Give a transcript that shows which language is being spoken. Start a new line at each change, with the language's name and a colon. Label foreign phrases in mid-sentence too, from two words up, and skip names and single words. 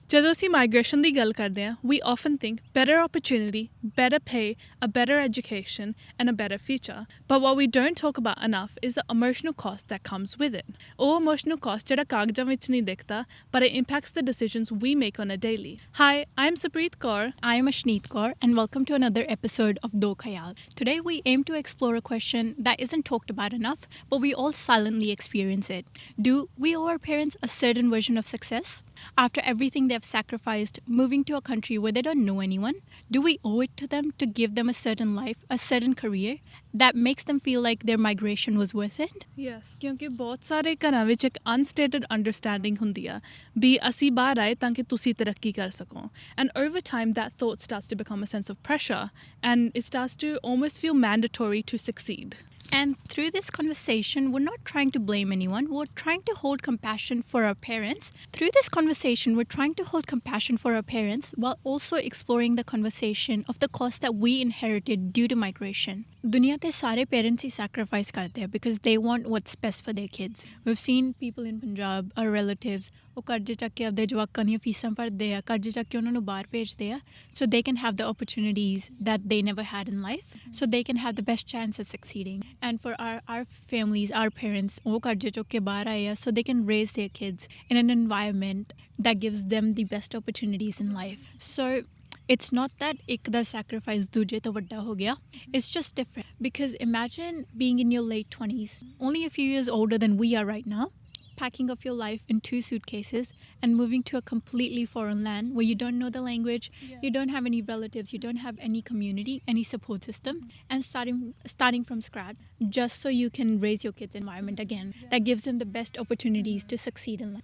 Punjabi: ਜਦੋਂ ਅਸੀਂ ਮਾਈਗ੍ਰੇਸ਼ਨ ਦੀ ਗੱਲ ਕਰਦੇ ਹਾਂ,
English: we often think better opportunity, better pay, a better education, and a better future. But what we don't talk about enough is the emotional cost that comes with it.
Punjabi: ਉਹ
English: emotional cost
Punjabi: ਜਿਹੜਾ ਕਾਗਜ਼ਾਂ ਵਿੱਚ ਨਹੀਂ ਦਿਖਦਾ,
English: but it impacts the decisions we make on a daily. Hi, I'm Sapreet Kaur. I am Ashneet Kaur, and welcome to another episode of Do Khayal. Today we aim to explore a question that isn't talked about enough, but we all silently experience it. Do we owe our parents a certain version of success? After everything they've sacrificed, moving to a country where they don't know anyone, do we owe it to them to give them a certain life, a certain career that makes them feel like their migration was worth it? Yes,
Punjabi: ਕਿਉਂਕਿ ਬਹੁਤ ਸਾਰੇ ਘਰਾਂ ਵਿੱਚ ਇੱਕ
English: unstated understanding
Punjabi: ਹੁੰਦੀ ਆ ਵੀ ਅਸੀਂ ਬਾਹਰ ਆਏ ਤਾਂ ਕਿ ਤੁਸੀਂ ਤਰੱਕੀ ਕਰ ਸਕੋ.
English: And over time that thought starts to become a sense of pressure and it starts to almost feel mandatory to succeed. And through this conversation, we're not trying to blame anyone. We're trying to hold compassion for our parents. Through this conversation, we're trying to hold compassion for our parents while also exploring the conversation of the cost that we inherited due to migration.
Punjabi: Dunya te sare parents hi sacrifice karte hain
English: because they want what's best for their kids. We've seen people in Punjab, our relatives,
Punjabi: ਉਹ ਕਰਜ਼ੇ ਚੱਕ ਕੇ ਆਪਦੇ ਜਵਾਕਾਂ ਦੀਆਂ ਫੀਸਾਂ ਭਰਦੇ ਆ, ਕਰਜ਼ੇ ਚੱਕ ਕੇ ਉਹਨਾਂ ਨੂੰ ਬਾਹਰ ਭੇਜਦੇ ਆ
English: so they can have the opportunities that they never had in life, so they can have the best chance at succeeding. And for our families, our parents,
Punjabi: ਉਹ ਕਰਜ਼ੇ ਚੁੱਕ ਕੇ ਬਾਹਰ ਆਏ ਆ
English: so they can raise their kids in an environment that gives them the best opportunities in life. So it's not that
Punjabi: ਇੱਕ ਦਾ sacrifice ਦੂਜੇ ਤੋਂ ਵੱਡਾ ਹੋ ਗਿਆ.
English: It's just different. Because imagine being in your late 20s, only a few years older than we are right now, packing up your life in 2 suitcases and moving to a completely foreign land where you don't know the language, you don't have any relatives, you don't have any community, any support system, and starting from scratch just so you can raise your kids' environment again that gives them the best opportunities to succeed in life.